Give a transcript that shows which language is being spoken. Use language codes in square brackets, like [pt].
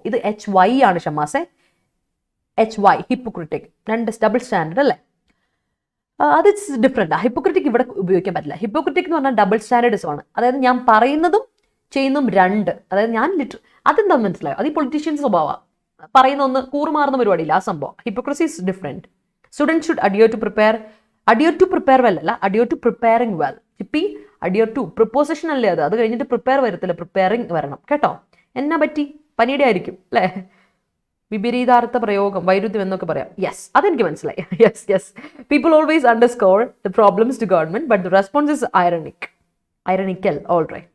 [ml] ഇത് HY ആണ് ഷമാസെ, HY hypocritic. രണ്ട് ഡബിൾ സ്റ്റാൻഡേർഡ് അല്ലേ, അത് [en] It's different. [ml] ഹിപ്പോക്രിറ്റിക് ഇവിടെ ഉപയോഗിക്കാൻ പറ്റില്ല. ഹിപ്പോക്രിറ്റിക് എന്ന് പറഞ്ഞാൽ ഡബിൾ സ്റ്റാൻഡേർഡ്സ് ആണ്. അതായത് ഞാൻ പറയുന്നതും ചെയ്യുന്നതും രണ്ട്. അതായത് ഞാൻ അതെന്താ മനസ്സിലായോ, അത് ഈ പൊളിറ്റീഷ്യൻസ് സ്വഭാവമാണ്. പറയുന്ന ഒന്ന് കൂറുമാറുന്ന പരിപാടിയില്ല, ആ സംഭവം. [en] Hypocrisy is different. Student should adhere to prepare well [ml] അല്ല, [en] adhere to preparing well. [ml] Chippi adhere to preposition അല്ലേ അത് കഴിഞ്ഞിട്ട് പ്രിപ്പയർ വരത്തില്ല, പ്രിപ്പയറിങ് വരണം കേട്ടോ. എന്നാ പറ്റി, പനിയുടെ ആയിരിക്കും അല്ലേ. വിപരീതാർത്ഥ പ്രയോഗം, വൈരുദ്ധ്യം എന്നൊക്കെ പറയാം. യെസ്, അതെനിക്ക് മനസ്സിലായി. Yes. [en] People always underscore the problems to government but the response is ironical. All right.